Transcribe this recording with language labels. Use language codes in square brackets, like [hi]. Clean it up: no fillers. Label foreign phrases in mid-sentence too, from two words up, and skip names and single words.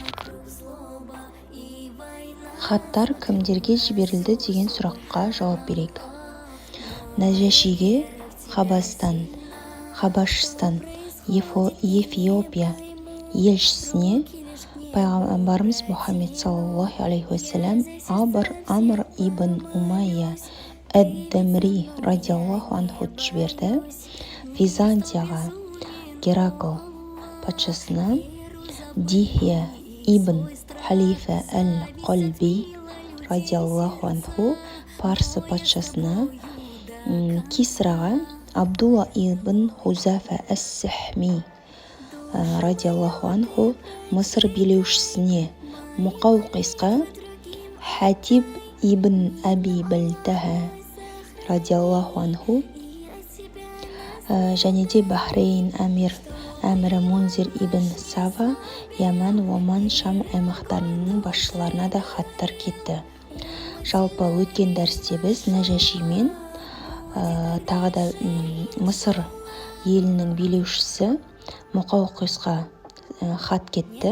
[kk] Хаттар кімдерге жіберілді деген сұраққа жауап берейік. Нәжашиге Хабашстан, Эфиопия елшісіне пайғамбарымыз Мұхаммед [ar] صلى الله عليه وسلم [kk] Амр ибн Умайя әд-Дамри [ar] رضي الله عنه [kk] жіберді. Византияға Геракл патшасына Дихия ибн Халифа әл-Қалби [ar] رضي الله عنه, [kk] Парсы патшасына Кисраға Абдулла ибн Хузафа әс-Сахми [ar] رضي الله عنه, [kk] Мысыр билеушісіне Мұқауқисқа Хатиб ибн Аби Балтаха [ar] رضي الله عنه, [kk] және де Бахрейн әмірі Мунзир ибн Сава, Яман, Оман, Шам аймақтарының басшыларына да хаттар кетті. Жалпы өткен дәрісте біз Нәжашимен тағы да Мысыр елінің билеушісі Мұқауқисқа хат кетті.